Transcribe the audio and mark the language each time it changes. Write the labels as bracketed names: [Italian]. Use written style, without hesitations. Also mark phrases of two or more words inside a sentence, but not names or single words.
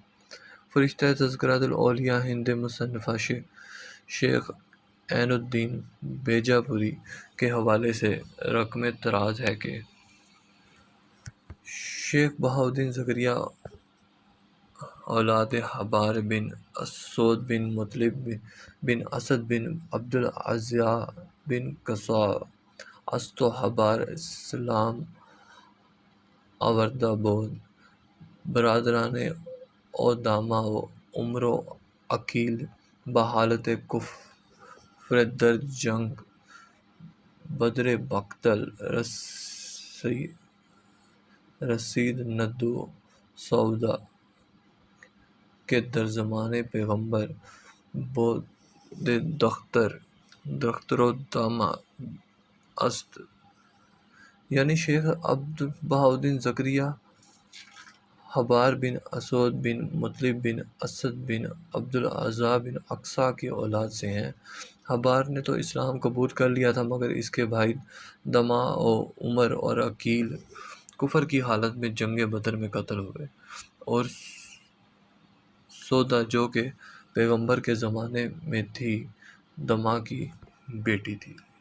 [Urdu] فرشتہ تذکرۃ الاولیاء ہند مصنفہ شیخ عین الدین بیجا پوری کے حوالے سے رقم طراز ہے کہ [Persian] شیخ بہاؤالدین زکریا اولاد حبار بن اسود بن مطلب بن اسد بن عبد العزا بن قصا است و حبار اسلام آوردہ بود، برادران او داما و عمر و عقیل بحالت کفر در جنگ بدر بقتل رسید ندو سودا کہ در زمان پیغمبر بود دختر و دامہ است۔ [Urdu] یعنی شیخ عبد بہاؤالدین زکریا حبار بن اسود بن مطلب بن اسد بن عبد العزا بن اقصا کی اولاد سے ہیں۔ حبار نے تو اسلام قبول کر لیا تھا، مگر اس کے بھائی دما و عمر اور عقیل کفر کی حالت میں جنگ بدر میں قتل ہوئے، اور سودا جو کہ پیغمبر کے زمانے میں تھی دما کی بیٹی تھی۔